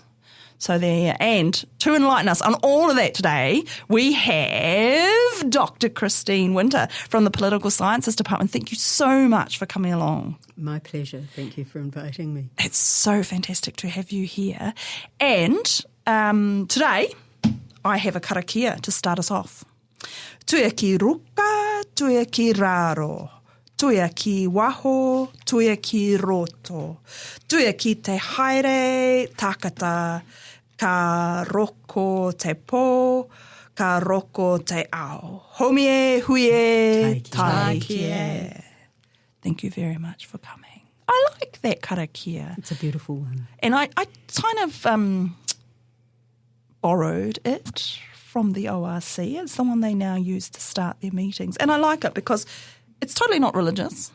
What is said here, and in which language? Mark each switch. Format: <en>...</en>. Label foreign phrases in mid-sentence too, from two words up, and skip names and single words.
<en>So there, and to enlighten us on all of that today, we have Dr. Christine Winter from the Political Sciences Department. Thank you so much for coming along. My pleasure. Thank you for inviting me. It's so fantastic to have you here. And today, I have a karakia to start us off.</en> <mi>Tuia ki ruka, tuia ki raro. Tuia ki waho, tuia ki roto. Tuia ki te haere, takata, ka roko te po, ka roko te ao. Homie, huie, taikie.</mi> <en>Thank you very much for coming. I like that karakia. It's a beautiful one. And I kind of borrowed it from the ORC. It's the one they now use to start their meetings. And I like it because it's totally not religious.</en>